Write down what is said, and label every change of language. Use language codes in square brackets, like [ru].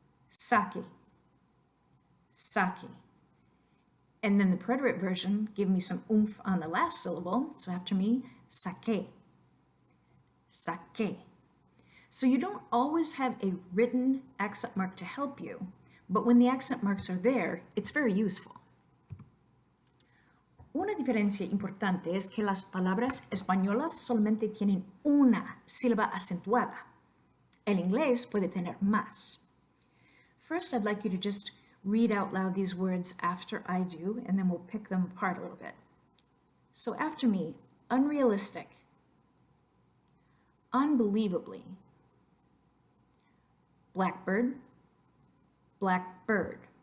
[en] Sake. Sake. And then the preterite version, give me some oomph on the last syllable. So after me, sake. Sake. So you don't always have a written accent mark to help you, but when the accent marks are there, it's very useful. [es] Una diferencia importante es que las palabras españolas solamente tienen una sílaba acentuada. El inglés puede tener más. [en] First, I'd like you to just read out loud these words after I do, and then we'll pick them apart a little bit. So after me, unrealistic, unbelievably, blackbird, blackbird.